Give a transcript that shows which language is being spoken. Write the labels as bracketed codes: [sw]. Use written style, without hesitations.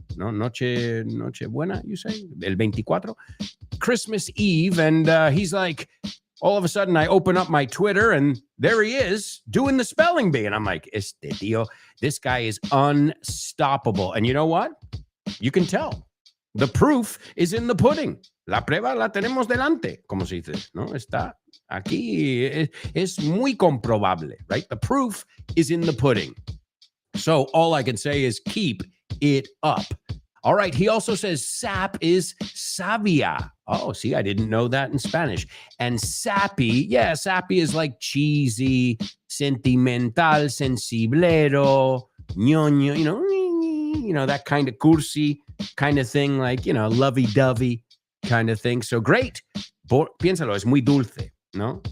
[en] No, Noche Buena, you say? [es] El 24? [en] Christmas Eve, and he's like, all of a sudden, I open up my Twitter, and there he is doing the spelling bee. And I'm like, [es] este tío, [en] this guy is unstoppable. And you know what? You can tell. The proof is in the pudding. [es] La prueba la tenemos delante, como se dice, ¿no? Está aquí. Es muy comprobable, right? [en] The proof is in the pudding. So all I can say is keep it up. All right, he also says sap is savia. Oh, see, I didn't know that in Spanish. And sappy, sappy is like cheesy, sentimental, sensiblero, ñoño, that kind of cursi kind of thing, like, lovey-dovey kind of thing. So great. [es] Piénsalo, es muy dulce, no?